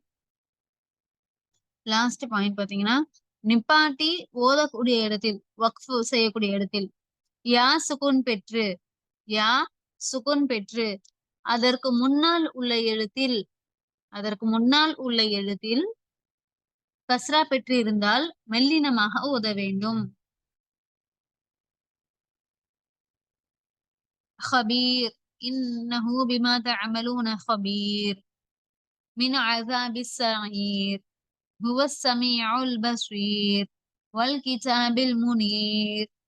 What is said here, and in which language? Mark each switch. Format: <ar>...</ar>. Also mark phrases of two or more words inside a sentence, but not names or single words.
<en>last point</en> <ta>பாத்தீங்கன்னா, நிப்பாட்டி ஓதக்கூடிய இடத்தில், வக்ஃபு செய்யக்கூடிய இடத்தில்</ta> <ar>ياء سكون</ar> <ta>பெற்று,</ta> <ar>ياء سكون</ar> <ta>பெற்று அதற்கு முன்னால் உள்ள எழுத்தில், அதற்கு முன்னால் உள்ள எழுத்தில் கஸ்ரா பெற்று இருந்தால் மெல்லினமாக ஓத வேண்டும்.</ta> <ar>خبير إنه بما تعملون خبير من عذاب السعير هو السميع البصير والكتاب المنير.</ar>